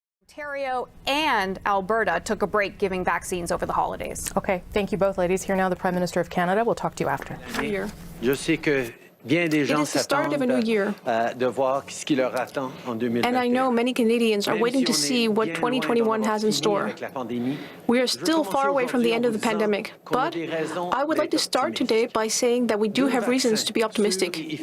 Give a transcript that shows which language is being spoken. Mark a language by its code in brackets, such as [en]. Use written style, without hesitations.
[en] Ontario and Alberta took a break giving vaccines over the holidays. Okay, thank you both, ladies. Here now, the Prime Minister of Canada. We'll talk to you after. [fr] Je sais que bien des gens s'attendent de voir ce qui leur attend en 2021. [en] And I know many Canadians are waiting to see what 2021 has in store. We are still far away from the end of the pandemic, but I would like to start today by saying that we do have reasons to be optimistic.